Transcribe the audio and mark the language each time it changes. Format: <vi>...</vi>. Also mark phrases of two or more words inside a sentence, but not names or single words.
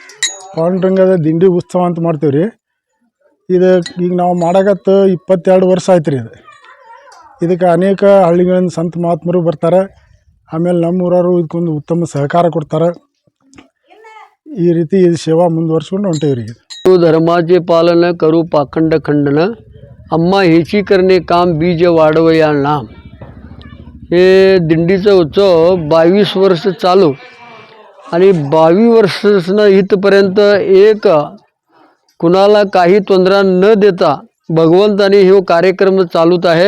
<kn>ಪಾಂಡುರಂಗದ ದಿಂಡಿ ಉತ್ಸವ ಅಂತ ಮಾಡ್ತೀವಿ ರೀ. ಇದು ಈಗ ನಾವು ಮಾಡಕತ್ತು 22 ವರ್ಷ ಆಯ್ತು ರೀ. ಇದಕ್ಕೆ ಅನೇಕ ಹಳ್ಳಿಗಳಿಂದ ಸಂತ ಮಹಾತ್ಮರು ಬರ್ತಾರೆ. ಆಮೇಲೆ ನಮ್ಮೂರವರು ಇದಕ್ಕೊಂದು ಉತ್ತಮ ಸಹಕಾರ ಕೊಡ್ತಾರೆ. ಈ ರೀತಿ ಇದು ಸೇವಾ ಮುಂದುವರ್ಸ್ಕೊಂಡು ಹೊಂಟೇವಿ ರೀ.</kn> <mr>धर्माचे पालन करू पाखंड खंडन अम्मा हेची करणे काम बीज वाढवया नाम. हे दिंडीचा उत्सव 22 वर्ष चालू आणि 22 वर्षानं इथपर्यंत एक कुणाला काही तोंदरा न देता भगवंताने हे कार्यक्रम चालूत आहे.</mr>